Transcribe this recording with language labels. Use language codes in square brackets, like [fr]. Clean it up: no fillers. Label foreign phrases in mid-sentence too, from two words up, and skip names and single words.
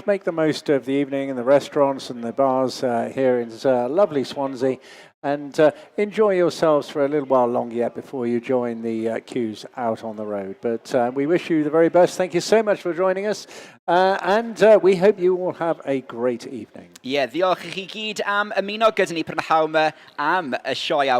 [en] Make the most of the evening in the restaurants and the bars here in lovely Swansea, and enjoy yourselves for a little while longer yet before you join the queues out on the road. But we wish you the very best. Thank you so much for joining us, and we hope you all have a great evening. [cy] Diolch i chi gyd am ymuno gyda ni prynhawn yma am y sioe